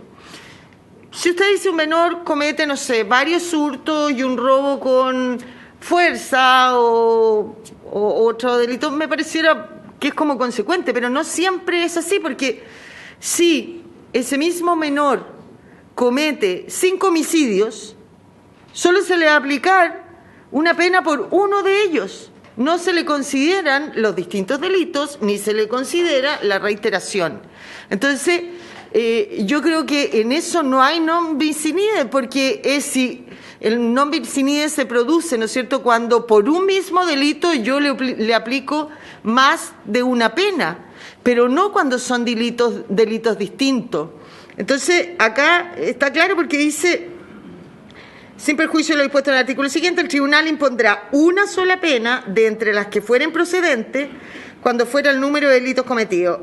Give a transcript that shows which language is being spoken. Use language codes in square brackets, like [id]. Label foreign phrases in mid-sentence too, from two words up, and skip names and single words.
[es] Si usted dice un menor comete, no sé, varios hurtos y un robo con fuerza o otro delito, me pareciera que es como consecuente, pero no siempre es así, porque si ese mismo menor comete 5 homicidios, solo se le va a aplicar una pena por uno de ellos. No se le consideran los distintos delitos ni se le considera la reiteración. Entonces, yo creo que en eso no hay [la] non bis in idem, [es] porque si el [la] non bis in idem [es] se produce, ¿no es cierto?, cuando por un mismo delito yo le aplico más de una pena, pero no cuando son delitos distintos. Entonces, acá está claro porque dice: sin perjuicio de lo dispuesto en el artículo siguiente, el tribunal impondrá una sola pena de entre las que fueren procedentes cuando fuera el número de delitos cometidos.